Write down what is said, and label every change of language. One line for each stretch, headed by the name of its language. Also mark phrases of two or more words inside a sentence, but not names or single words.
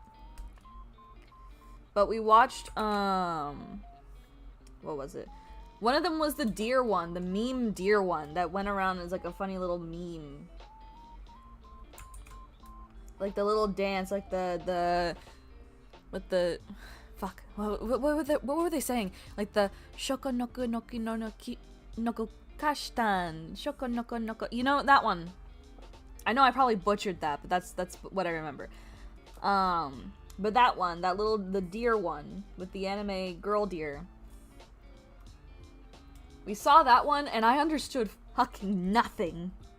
English: But we watched, what was it? One of them was the deer one, the meme deer one that went around as like a funny little meme. Like the little dance, like with the fuck. What were they saying? Like the shoko noku noki no noki noko kashtan. Shoko noko noko. You know that one. I know I probably butchered that, but that's what I remember. But that one, the deer one with the anime girl deer. We saw that one, and I understood fucking nothing.